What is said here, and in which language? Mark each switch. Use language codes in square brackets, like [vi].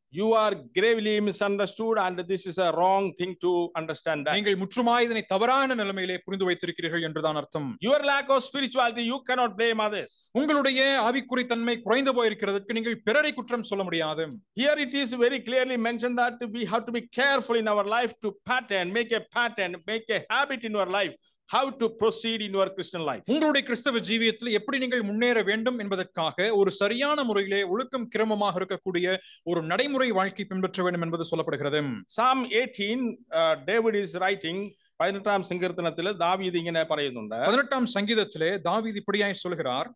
[en] You are gravely misunderstood and this is a wrong thing to understand that. [ta] நீங்கள் முற்றுமாய் இதனை தவறான நிலைமையிலே புரிந்து வைத்திருக்கிறீர்கள் என்றுதான் அர்த்தம். [en] Your lack of spirituality you cannot blame others. [ta] உங்களுடைய ஆவிக்குறி தன்மை குறைந்து போயிருக்கிறதுக்கு நீங்கள் பிறரை குற்றம் சொல்ல முடியாது. [en] Here it is very clearly mentioned that we have to be careful in our life to make a habit in your life. How to proceed in your Christian life. [ta] உங்களுடைய கிறிஸ்தவ ஜீவியத்தில் எப்படி நீங்கள் முன்னேற வேண்டும் என்பதற்காக ஒரு சரியான முறையிலே ஒழுக்கம் கிரமமாக இருக்கக்கூடிய ஒரு நடைமுறை வாழ்க்கை பின்பற்ற வேண்டும் என்பது சொல்லப்படுகிறது. [en] Psalm 18 David is writing [ta] 18ஆம் சங்கீர்த்தனத்திலே தாவீது இങ്ങനെ പറയുന്നുണ്ട്. 18ஆம் சங்கீதத்திலே தாவீது இப்படியாய் சொல்கிறார்.